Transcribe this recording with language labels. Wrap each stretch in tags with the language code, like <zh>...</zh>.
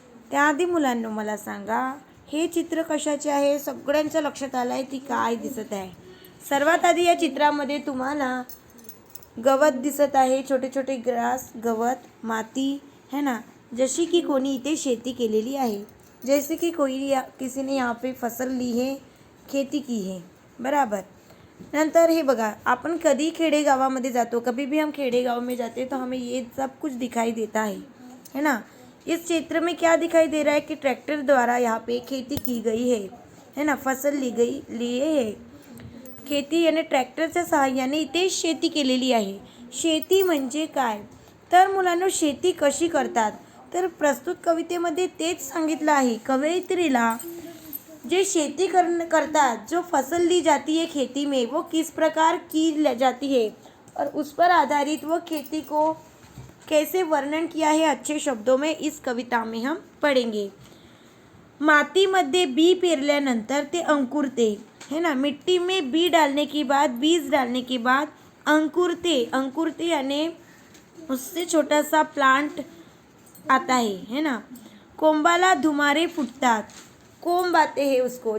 <mr>त्याआधी मुलांनो मला सांगा, हे चित्र कशाचे आहे? सगळ्यांच्या लक्षात आलं आहे ती काय दिसत आहे? सर्वात आधी या चित्रामध्ये तुम्हाला गवत दिसत आहे, छोटे छोटे ग्रास, गवत, माती है ना, जशी की कोणी इथे शेती केलेली आहे.</mr> <hi>जैसे कि किसी ने यहाँ पे फसल ली है, खेती की है, बराबर.</hi> <mr>नंतर हे बघा, आपण कधी खेडेगावामध्ये जातो,</mr> <hi>कभी भी हम खेडेगाव में जाते तो हमें ये सब कुछ दिखाई देता है ना. इस क्षेत्र में क्या दिखाई दे रहा है कि ट्रैक्टर द्वारा यहाँ पे खेती की गई है ना, फसल लिए है.</hi> <mr>खेती यानी ट्रॅक्टरच्या सहाय्याने इथे शेती केलेली आहे. शेती म्हणजे काय? तर मुलांनो, शेती कशी करतात? तर प्रस्तुत कवितेमध्ये तेच सांगितलं आहे. कवयित्रीला जे शेती करतात,</mr> <hi>जो फसल ली जाती है खेती में, वो किस प्रकार की जाती है और उस पर आधारित वो खेती को कैसे वर्णन किया है अच्छे शब्दों में इस कविता में हम पढ़ेंगे.</hi> <mr>मातीमध्ये बी पेरल्यानंतर ते अंकुरते है ना.</mr> <hi>मिट्टी में बीज डालने के बाद अंकुरते यानी उससे छोटा सा प्लांट आता है ना.</hi> <mr>कोंबाला धुमारे फुटतात,</mr> <hi>कोंब आते हैं उसको.</hi>